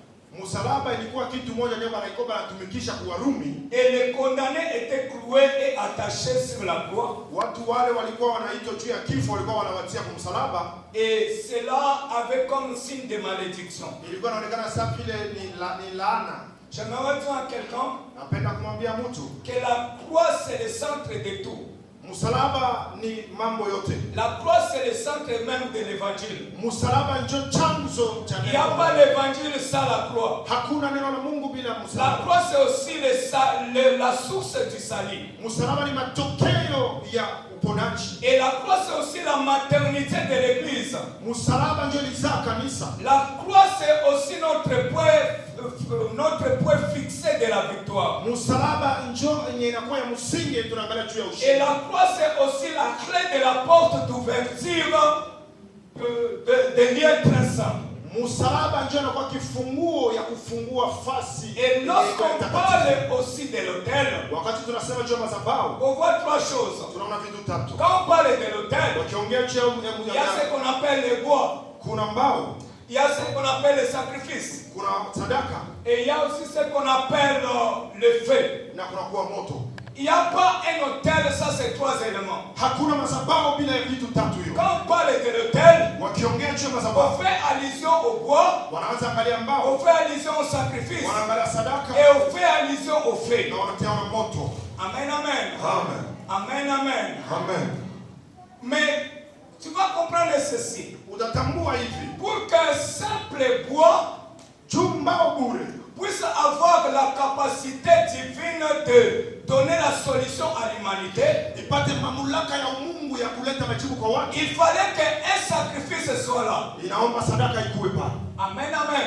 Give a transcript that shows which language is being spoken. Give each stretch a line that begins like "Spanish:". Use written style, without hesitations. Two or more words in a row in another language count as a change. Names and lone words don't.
French: Et les condamnés étaient cloués et attachés sur la croix. Et cela avait comme signe de malédiction. J'aimerais dire à quelqu'un que la croix c'est le centre de tout.
Swahili: Msalaba ni mambo yote.
French: La croix c'est le centre même de l'évangile.
Swahili: Msalaba ndio chanzo cha neno.
French: Il n'y a pas l'évangile sans la croix.
Swahili: Hakuna neno la Mungu bila msalaba.
French: La croix c'est aussi la source du salut.
Swahili: Msalaba ni matokeo ya uponaji.
French: Et la croix c'est aussi la maternité de l'église.
Swahili: Msalaba ndio lizaa kanisa.
French: La croix c'est aussi notre point fixé de la victoire.
Swahili: Msalaba ndio inakuwa ya msingi tunaangalia juu ya ushindi.
French: Et la croix c'est aussi la clé de la porte d'ouverture de liens ensemble.
Swahili: Msalaba ndio inakuwa kifunguo ya kufungua fasi.
French: Et lorsqu'on parle aussi de l'autel,
Swahili: wakati tunasema juu ya madhabahu,
French: on voit trois choses.
Swahili: Tunaona vitu tatu.
French: Quand on parle de l'autel,
Swahili: wakiongea juu ya
French: il y a ce qu'on appelle le bois.
Swahili: Kuna mbao.
French: Il y a ce qu'on appelle le sacrifice.
Swahili: Kuna sadaka.
French: Et il y a aussi ce qu'on appelle le feu.
Swahili: Na kuna kuwa moto.
French: Il n'y a pas un autel sans ces trois éléments.
Swahili: Hakuna madhabahu bila vitu tatu hiyo.
French: Quand on parle de l'autel,
Swahili: wakiongea juu ya madhabahu,
French: on fait allusion au bois,
Swahili: wanaanza angalia mbao,
French: on fait allusion au sacrifice,
Swahili: wanaangalia sadaka,
French: et on fait allusion au feu.
Swahili: Na wanatia moto. Amen, amen. Amen. Amen, amen. Amen.
French: Mais tu vas comprendre ceci.
Swahili: Utatambua hivi.
French: Pour qu'un simple bois puisse avoir la capacité divine de donner la solution à l'humanité, il fallait qu'un sacrifice soit là. Amen, amen.